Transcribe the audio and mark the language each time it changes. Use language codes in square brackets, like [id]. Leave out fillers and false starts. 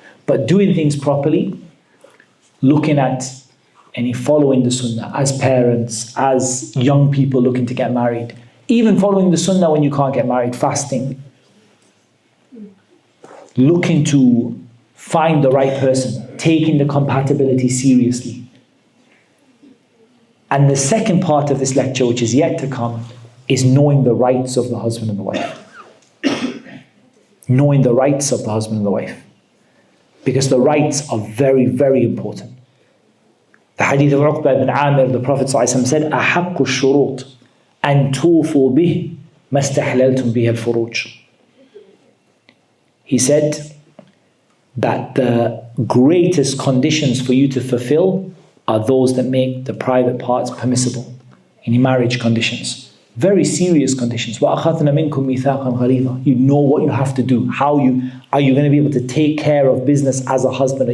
[en] But doing things properly, looking at following the sunnah as parents, as young people looking to get married, even following the sunnah when you can't get married, fasting, looking to find the right person, taking the compatibility seriously. And the second part of this lecture, which is yet to come, is knowing the rights of the husband and the wife. Knowing the rights of the husband and the wife. because the rights are very, very important. The hadith of Uqba ibn Amir, the Prophet ﷺ said, [ar] أَحَقُّ الشُّرُوطِ أَن تُوفُوا بِهِ مَا اسْتَحْلَلْتُمْ بِهِ الْفُرُوجِ. [en] He said that the greatest conditions for you to fulfill are those that make the private parts permissible in marriage conditions. Very serious conditions. [ar] وَأَخَذْنَا مِنْكُمْ مِيثَاقًا غَلِيظًا. [en] You know what you have to do. Are you going to be able to take care of business as a husband?